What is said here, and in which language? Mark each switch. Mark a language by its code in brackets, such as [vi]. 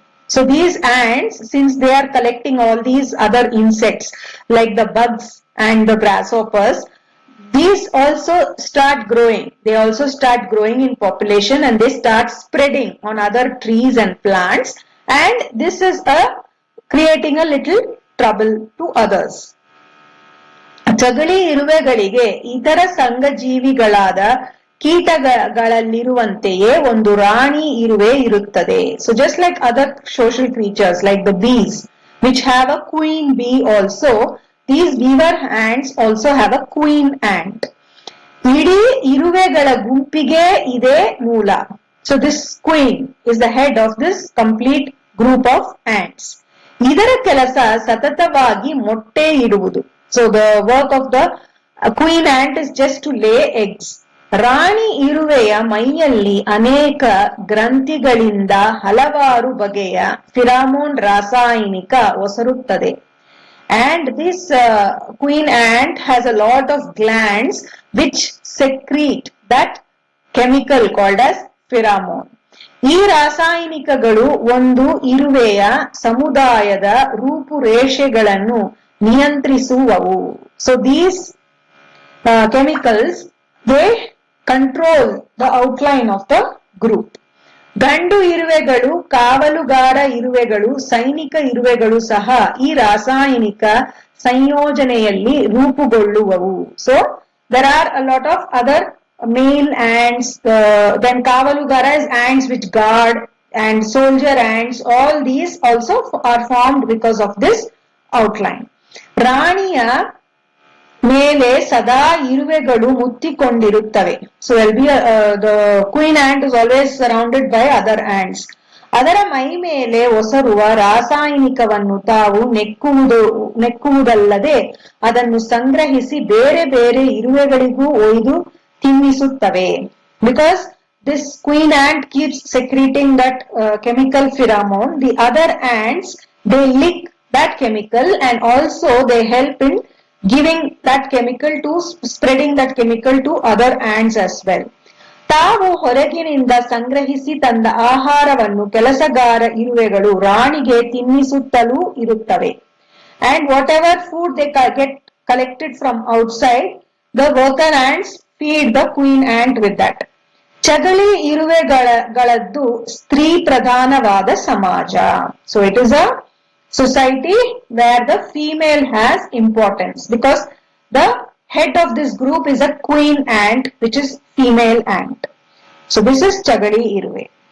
[en] So these ants, since they are collecting all these other insects like the bugs and the grasshoppers, these also start growing. They also start growing in population and they start spreading on other trees and plants, and this is creating a little trouble to others. [kn] ಚಗಳಿ ಇರುವೆಗಳಿಗೆ ಇತರ ಸಂಘಜೀವಿಗಳಾದ ಕೀಟಗಳಲ್ಲಿರುವಂತೆಯೇ ಒಂದು ರಾಣಿ ಇರುವೆ ಇರುತ್ತದೆ. [en] So just like other social creatures like the bees which have a queen bee also, these beaver ants also have a queen ant. [kn] ಇಡೀ ಇರುವೆಗಳ ಗುಂಪಿಗೆ ಇದೇ ಮೂಲ. [en] So this queen is the head of this complete group of ants. [kn] ಇದರ ಕೆಲಸ ಸತತವಾಗಿ ಮೊಟ್ಟೆ ಇಡುವುದು. [en] So the work of the queen ant is just to lay eggs. [kn] ರಾಣಿ ಇರುವೆಯ ಮೈಯಲ್ಲಿ ಅನೇಕ ಗ್ರಂಥಿಗಳಿಂದ ಹಲವಾರು ಬಗೆಯ ಫಿರಾಮೋನ್ ರಾಸಾಯನಿಕ ಒಸರುತ್ತದೆ. [en] And this queen ant has a lot of glands which secrete that chemical called as pheromone. [kn] ಈ ರಾಸಾಯನಿಕಗಳು ಒಂದು ಇರುವೆಯ ಸಮುದಾಯದ ರೂಪುರೇಷೆಗಳನ್ನು ನಿಯಂತ್ರಿಸುವವು. [en] So these chemicals, they control the outline of the group. [kn] ಗಂಡು ಇರುವೆಗಳು, ಕಾವಲುಗಾರ ಇರುವೆಗಳು, ಸೈನಿಕ ಇರುವೆಗಳು ಸಹ ಈ ರಾಸಾಯನಿಕ ಸಂಯೋಜನೆಯಲ್ಲಿ ರೂಪುಗೊಳ್ಳುವವು. [en] So there are a lot of other male ants, then kavalugara is ants which guard, and soldier ants, all these also are formed because of this outline. [kn] ರಾಣಿಯ ಮೇಲೆ ಸದಾ ಇರುವೆಗಳು ಮುತ್ತಿಕೊಂಡಿರುತ್ತವೆ. [en] So the queen ant is always surrounded by other ants. [kn] ಅದರ ಮೈ ಮೇಲೆ ಒಸರುವ ರಾಸಾಯನಿಕವನ್ನು ತಾವು ನೆಕ್ಕುವುದಲ್ಲದೆ ಅದನ್ನು ಸಂಗ್ರಹಿಸಿ ಬೇರೆ ಬೇರೆ ಇರುವೆಗಳಿಗೂ ಒಯ್ದು ತಿನ್ನಿಸುತ್ತವೆ. [en] Because this queen ant keeps secreting that chemical pheromone, the other ants, they lick that chemical and also they help in giving that chemical to spreading that chemical to other ants as well. [kn] ತಾವು ಹೊರಗಿನಿಂದ ಸಂಗ್ರಹಿಸಿ ತಂದ ಆಹಾರವನ್ನು ಕೆಲಸಗಾರ ಇರುವೆಗಳು ರಾಣಿಗೆ ತಿನ್ನಿಸುತ್ತಲೂ ಇರುತ್ತವೆ. [en] And whatever food they get collected from outside, the worker ants feed the queen ant with that. [kn] ಚಗಳಿ ಇರುವೆಗಳದ್ದು ಸ್ತ್ರೀ ಪ್ರಧಾನವಾದ ಸಮಾಜ. [en] So it is a society where the female has importance, because the head of this group is a queen ant, which is female ant. So this is ಚಗಳಿ ಇರುವೆ.